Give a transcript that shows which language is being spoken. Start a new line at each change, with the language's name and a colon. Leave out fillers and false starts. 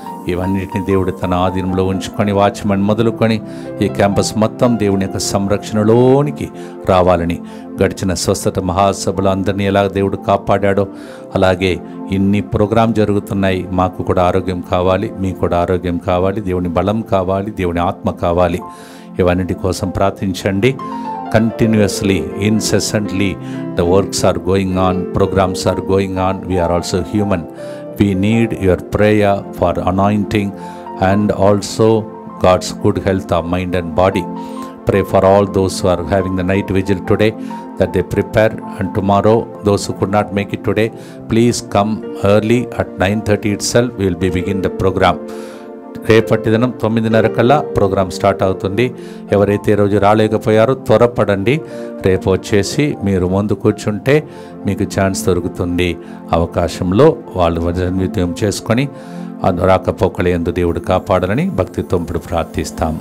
Telugu: ఇవన్నిటిని దేవుడు తన ఆధీనంలో ఉంచుకొని వాచ్మెన్ మొదలుకొని ఈ క్యాంపస్ మొత్తం దేవుని యొక్క సంరక్షణలోనికి రావాలని, గడిచిన స్వస్థత మహాసభలు అందరినీ ఎలా దేవుడు కాపాడాడో అలాగే ఇన్ని ప్రోగ్రాం జరుగుతున్నాయి. మాకు కూడా ఆరోగ్యం కావాలి, మీకు కూడా ఆరోగ్యం కావాలి, దేవుని బలం కావాలి, దేవుని ఆత్మ కావాలి. ఇవన్నిటి కోసం ప్రార్థించండి.
English: Continuously, incessantly, the works are going on, programs are going on. We are also human. We need your prayer for anointing and also God's good health of mind and body. Pray for all those who are having the night vigil today, that they prepare, and tomorrow those who could not make it today, please come early at 9:30 itself. We will be begin the program.
Telugu: రేపటి దినం 9:30 కల్లా programme start అవుతుంది. ఎవరైతే ఈరోజు రాలేకపోయారో త్వరపడండి. రేపు వచ్చేసి మీరు ముందు కూర్చుంటే మీకు ఛాన్స్ దొరుకుతుంది. అవకాశంలో వాళ్ళు వజన్విత్యం చేసుకొని రాకపోకల యందు దేవుడు కాపాడాలని భక్తితో ఇప్పుడు ప్రార్థిస్తాం.